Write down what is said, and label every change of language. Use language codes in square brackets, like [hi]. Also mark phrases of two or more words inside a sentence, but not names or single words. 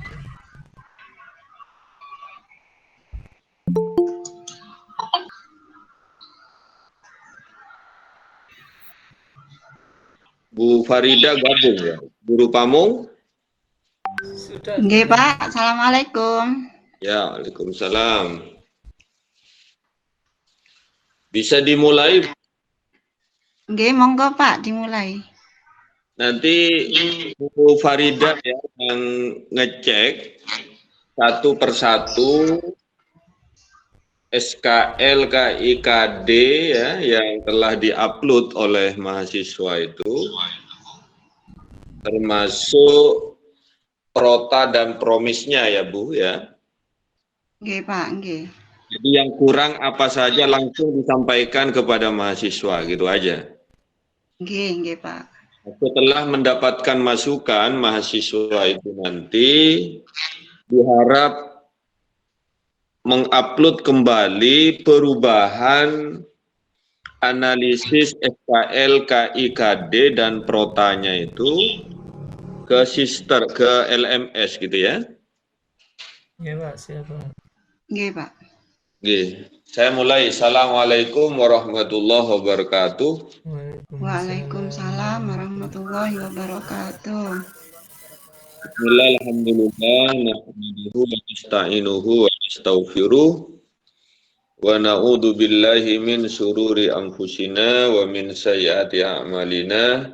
[id] Bu Farida gabung ya? Guru Pamung? Sudah. Nggih, Pak. Assalamualaikum. Ya, waalaikumsalam. Bisa dimulai? [jv] Nggih, monggo [id] Pak dimulai. Nanti Bu Farida ya yang ngecek satu persatu SKL KIKD ya yang telah diupload oleh mahasiswa itu, termasuk prota dan promisnya ya Bu ya. [jv] Nggih, Pak, nggih. [id] Jadi yang kurang apa saja langsung disampaikan kepada mahasiswa gitu aja. Nggih, Pak. Setelah mendapatkan masukan mahasiswa itu nanti diharap mengupload kembali perubahan analisis SKL KIKD dan protanya itu ke LMS gitu ya. Ya Pak, siapa? Nggih, Pak. Nggih. Saya mulai. [ar] السلام عليكم ورحمة الله وبركاته. وعليكم السلام ورحمة الله وبركاته. بسم الله، الحمد لله، نحمده ونستعينه ونستغفره ونعوذ بالله من شرور أنفسنا ومن سيئات أعمالنا.